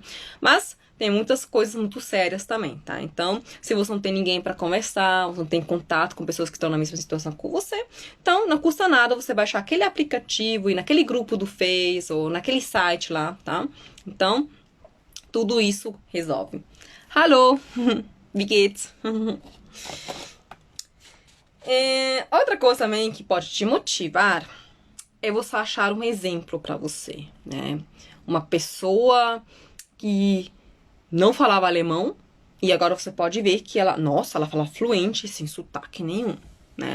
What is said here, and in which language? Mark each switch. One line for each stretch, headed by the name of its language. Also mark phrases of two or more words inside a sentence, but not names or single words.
Portuguese: Mas tem muitas coisas muito sérias também, tá? Então, se você não tem ninguém para conversar, você não tem contato com pessoas que estão na mesma situação que você, então não custa nada você baixar aquele aplicativo e naquele grupo do Face ou naquele site lá, tá? Então, tudo isso resolve.
German: Hallo, wie geht's?
Portuguese: Outra coisa também que pode te motivar é você achar um exemplo para você, né? Uma pessoa que não falava alemão e agora você pode ver que ela fala fluente, sem sotaque nenhum, né?